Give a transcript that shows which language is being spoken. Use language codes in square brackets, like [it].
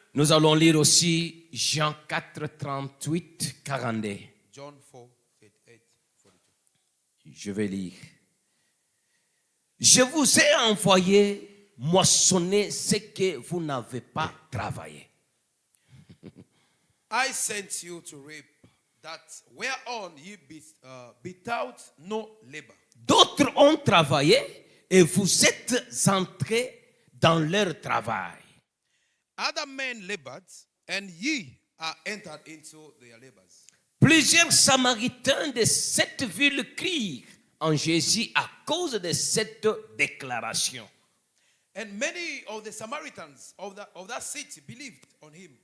[fr] Nous allons lire aussi Jean 4, 38, 42. [en] John 4, 38, 42. [fr] Je vais lire. Je vous ai envoyé moissonner ce que vous n'avez pas travaillé. [en] I sent you to reap that whereon ye without no labor. [fr] D'autres ont travaillé et vous êtes entrés dans leur travail. [en] Other men labored, and ye are entered into their labors. [fr] Plusieurs Samaritains de cette ville crient en Jésus à cause de cette déclaration. [en] And many of the Samaritans of that city believed on him.